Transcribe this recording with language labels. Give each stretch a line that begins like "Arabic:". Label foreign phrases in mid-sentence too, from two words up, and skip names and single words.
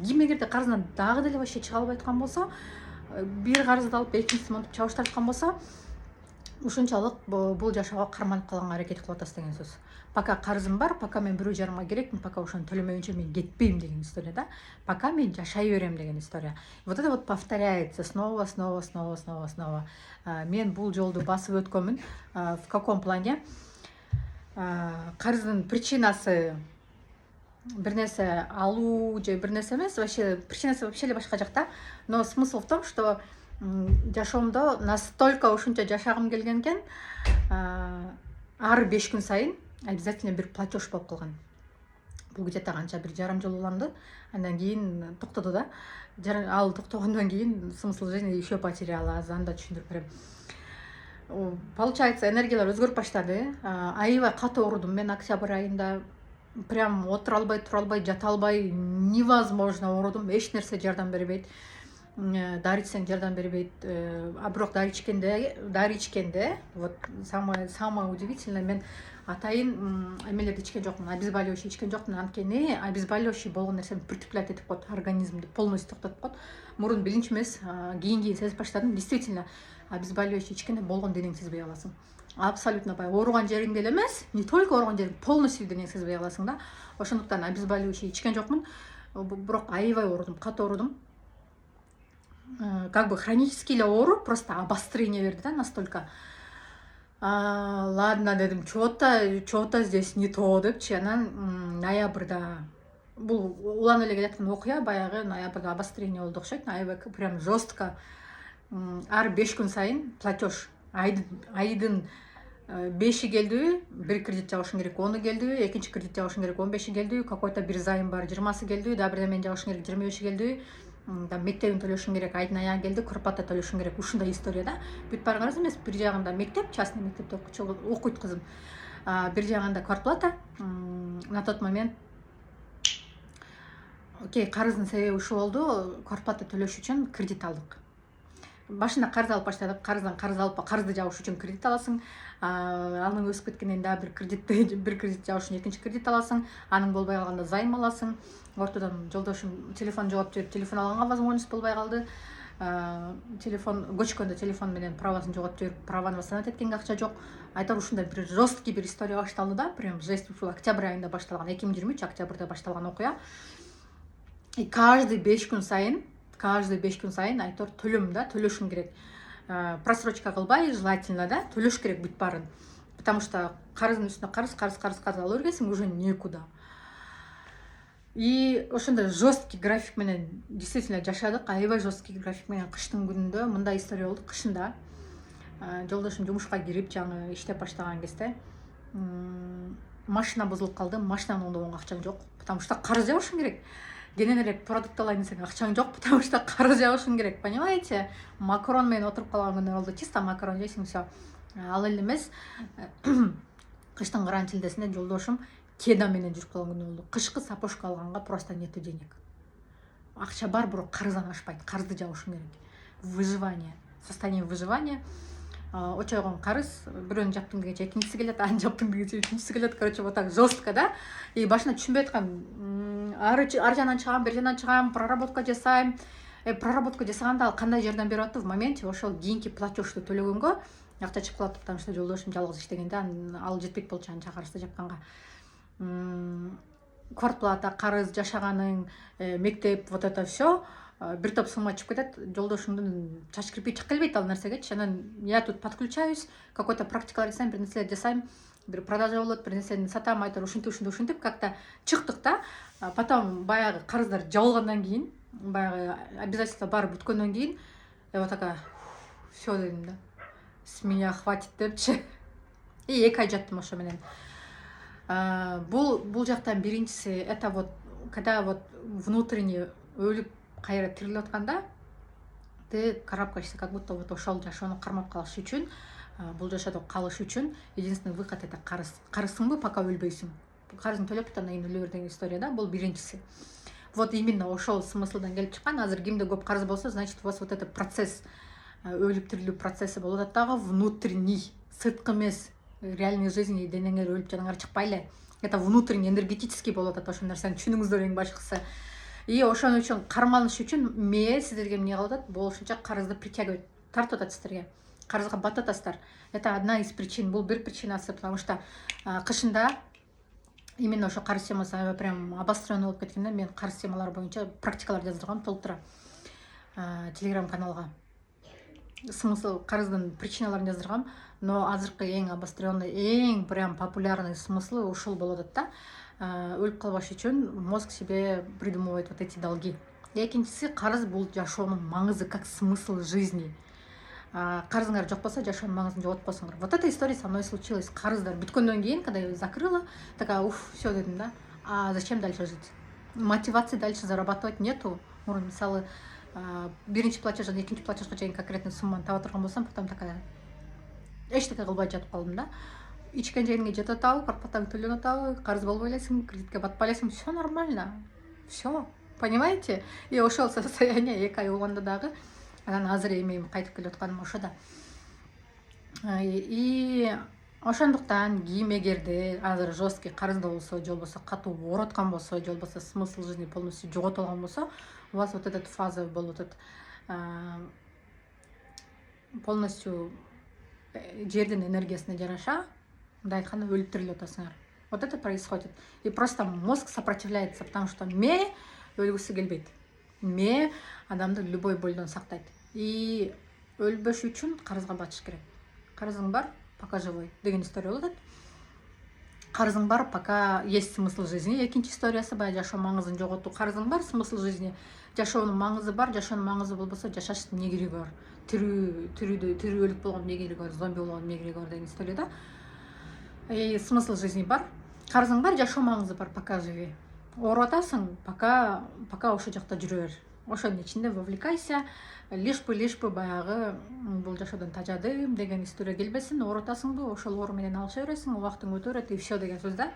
Kyrgyz: Ким эгерде карыздан дагы деле вообще чыга албай аткан болсо, бир карызды алып экинчисин монтип чабыштырып аткан болсо, ушунчалык бул жашоого карманып калганга аракет кылып атасыз деген сөз. Пока карызым бар, пока мен бирөө жарымга керекмин, пока ошону төлөмөйүнчө мен кетпейм деген история да. Пока мен жашай берем деген история.
Russian: Вот это вот повторяется снова.
Kyrgyz: Мен бул жолду басып өткөнмүн.
Russian: В каком плане?
Kyrgyz: Карыздын причинасы бир нерсе алуу же бир нерсе эмес, вообще причинасы вообще эле башка жакта.
Russian: Но смысл в том, что
Kyrgyz: жашоомдо настолько ушунча жашагым келген экен, ар 5 күн сайын обязательно бир платеж болуп калган. Бул где-то канча бир жарым жыл уланды. Андан кийин токтоду да. Ал токтогондон кийин
Russian: смысл жизни еще потеряла.
Kyrgyz: Анда түшүндүрүп берем. Получается, энергиялар өзгөрүп баштады. Аябай катуу оорудум мен октябрь айында. Прям отура албай, тура албай, жата албай, невозможно оорудум. Эч нерсе жардам бербейт. Дары ичсең жардам бербейт. А бирок дары ичкенде,
Russian: вот самое удивительное,
Kyrgyz: мен атайын эмелерди ичкен жокмун, обезболивающий ичкен жокмун. Анткени обезболивающий болгон нерсени притуплять этип коет, организмди полностью токтотуп коет. Мурун билинчү эмес, кийин сезип баштадым. Действительно, обезболивающий ичкенде болгон денеңди сезбей каласың. Абсолютно баягы ооруган жериңде эле эмес,
Russian: не только
Kyrgyz: ооруган жериң, полностью денеңди сезбей каласың да. Ошондуктан обезболивающий ичкен жокмун. Бирок аябай оорудум, катуу оорудум.
Russian: Как бы хронический
Kyrgyz: эле оору,
Russian: просто обострение
Kyrgyz: берди да
Russian: настолько. Ладно дедим, что-то здесь не то депчи.
Kyrgyz: Анан ноябрда бул уланып эле келаткан окуя, баягы ноябрда обострение болду окшойт. Аябай
Russian: прям жестко.
Kyrgyz: Ар 5 күн сайын платеж. Айдын 5-и келдиби, бир кредит жабышың керек, 10-у келдиби, экинчи кредит жабышың керек, 15-и келдиби, какой-то бир займ бар, 20-сы келдиби, да бир мен жабышың керек, 25-и келдиби. Мектебин төлөшүң керек, айдын аягы келди, курпата төлөшүң керек. Ушундай история да. Бүт барыңыз эмес, бир жагында мектеп, частный мектепте окуйт кызым. Бир жагында квартплата.
Russian: На тот момент
Kyrgyz: карыздын себеби ушул болду. Квартплата төлөш үчүн кредит алдык. Башында карыз алып баштадык. Карызды жабыш үчүн кредит аласың. Анын өсүп кеткенден дагы бир кредит жабыш үчүн экинчи кредит аласың. Анын болбой калганда займ аласың. Ортодон жолдошум телефон жоголуп жиберип, телефон алганга возможность болбой калды. Телефон көчкөндө телефон менен правасын жоготуп жиберип, праваны восстановить эткенге акча жок. Айтор ушундай бир жесткий бир история башталды да.
Russian: Прям жесть,
Kyrgyz: ушул октябрь айында башталган, 2023 октябрда башталган окуя.
Russian: И каждый
Kyrgyz: 5 күн сайын айтор төлөм да, төлөшүң керек. Просрочка кылбай, желательно да, төлөш керек бүт баарын.
Russian: Потому что
Kyrgyz: карыздын үстүнө карыз ала бергенсиң
Russian: уже некуда.
Kyrgyz: И ошондой жесткий график менен действительно жашадык. Аябай жесткий график менен кыштын күнүндө мындай история болду. Кышында жолдошум жумушка кирип, жаңы иштеп баштаган кезде машина бузулуп калды. Машинаны оңдогонго акчаң жок,
Russian: потому что карыз жабышың керек.
Kyrgyz: Кенен эле продукт алайын десең акчаң жок,
Russian: потому что карыз жабышың керек. Понимаете?
Kyrgyz: Макарон менен отуруп калган күндөр болду. Чисто макарон жейсиң, всё. Ал эле эмес. Кыштын карантилдесинде жолдошум кеда менен жүрүп калган күнү болду.
Russian: Кышкы сапожка алганга просто нету денег.
Kyrgyz: Акча бар, бирок карыздан ашпайт. Карызды жабышың керек.
Russian: Выживание. Состояние выживания.
Kyrgyz: Очойгон карыз, бирөөнү жаптым дегенче экинчиси келет, аны жаптым дегенче үчүнчүсү келет.
Russian: Короче, вот так жестко, да?
Kyrgyz: И башында түшүнбөй аткам. Ар жагынан чыгам, бер жагынан чыгам, проработка жасайм. Проработка жасаганда ал кандай жардам берип атты
Russian: в моменте
Kyrgyz: ошол кийинки платежду төлөгөнгө акча чыгып калат,
Russian: потому что
Kyrgyz: жолдошум жалгыз иштегенде ал жетпейт болчу анча карызды жапканга. Квартплата, карыз, жашаганың, мектеп,
Russian: вот это все
Kyrgyz: бир топ сумма чыгып кетет. Жолдошумдун чач кирпи чыгып келбейт ал нерсегечи. Анан
Russian: я тут подключаюсь, какой-то
Kyrgyz: практикалар жасайм, бир нерселер жасайм, бир продажа болот, бир нерсени сатам, айтор ушинтип как-то чыктык да. Потом баягы карыздар жабылгандан кийин, баягы обязательства баары бүткөндөн кийин,
Russian: вот такая, все
Kyrgyz: дедим да.
Russian: С меня хватит
Kyrgyz: депчи. И 2 ай жаттым ошо менен. Бул жактан биринчиси
Russian: это вот когда вот внутренне
Kyrgyz: өлүп кайра тирилип атканда
Russian: ты карабкаешься, как будто вот
Kyrgyz: ошол жашоону кармап калыш үчүн, бул жашоодо калыш үчүн
Russian: единственный выход это
Kyrgyz: карыз. Карызсыңбы, пока өлбөйсүң. Карызың төлөп андан кийин өлө бер деген история да, бул биринчиси.
Russian: Вот именно
Kyrgyz: ошол смыслдан келип чыккан. Азыр кимде көп карыз болсо,
Russian: значит у вас вот этот процесс,
Kyrgyz: өлүп тирилүү процесси болуп атат дагы, внутренний, сырткы эмес,
Russian: реальный жизни
Kyrgyz: денеңер өлүп жаныңар чыкпай эле.
Russian: Это внутренний, энергетический
Kyrgyz: болуп атат, ошол нерсени түшүнүңүздөр эң башкысы. И ошон үчүн кармалыш үчүн сиздерге эмне кылып атат? Болушунча карызды притягивать, тартып атат сиздерге. Карызга батып атасыздар.
Russian: Это одна из причин,
Kyrgyz: бул бир причинасы,
Russian: потому что
Kyrgyz: кышында именно ошо карыз темасы
Russian: прям обостренный
Kyrgyz: болуп кеткен да. Мен карыз темалары боюнча практикалар жаздыргам толтура телеграм каналга. Смысл карыздын причиналарын жаздыргам, но азыркы эң обостренный, эң прям популярный смыслы ушул болуп атат да. Өлүп калбаш үчүн
Russian: мозг себе придумывает вот эти долги.
Kyrgyz: Экинчиси, карыз бул жашоонун маңызы,
Russian: как смысл жизни.
Kyrgyz: Карызыңар жок болсо жашоонун маңызын жоготуп коесуңар.
Russian: Вот эта история со мной случилась.
Kyrgyz: Карыздар бүткөндөн кийин,
Russian: когда я закрыла, такая, все
Kyrgyz: дедим да.
Russian: А зачем дальше жить? Мотивации дальше зарабатывать нету.
Kyrgyz: Мисалы, биринчи платеждан экинчи платежга чейин конкретный сумманы таба турган болсом,
Russian: потом такая
Kyrgyz: эчтеке кылбай жатып калдым да. Ичкен жериңе жетип атабы, карпатаң төлөнүп атабы, карыз болбой элесиң, кредитке батпай элесиң,
Russian: все нормально. Все, понимаете?
Kyrgyz: И ошол состояние 2 ай болгондо дагы, анан азыр эми кайтып келип атканым ошода. И ошондуктан ким эгерде азыр жесткий карызда болсо, же болбосо катуу ооруткан болсо, же болбосо
Russian: смысл жизни
Kyrgyz: полностью жоготуп алган болсо,
Russian: у вас вот этот фаза
Kyrgyz: болуп атат. Полностью жердин энергиясына жараша, мындай айтканда өлүп тирилип атасыңар.
Russian: Вот это происходит. И просто мозг сопротивляется, потому что
Kyrgyz: өлгүсү келбейт. Адамды любой болдон сактайт. И өлбөш үчүн карызга батыш керек. Карызың бар,
Russian: пока живой
Kyrgyz: деген история болот. Карызың бар,
Russian: пока есть смысл жизни.
Kyrgyz: Экинчи историясы баягы жашоо маңызын жоготуу. Карызың бар,
Russian: смысл жизни.
Kyrgyz: Жашоонун маңызы бар, жашоонун маңызы болбосо жашаштын эмне кереги бар? Тирүү өлүп болгон эмне кереги бар? Зомби болгон эмне кереги бар деген история да.
Russian: И смысл жизни
Kyrgyz: бар. Карызың бар, жашоо маңызы бар,
Russian: пока живи.
Kyrgyz: Ооруп атасың, пока ошол жакта жүрө бер. Ошонун ичинде вовлекайся,
Russian: лишь бы
Kyrgyz: баягы бул жашоодон тажадым деген история келбесин. Ооруп атасыңбы, ошол оору менен алыша бересиң, убактың өтө берет,
Russian: и все
Kyrgyz: деген сөз да.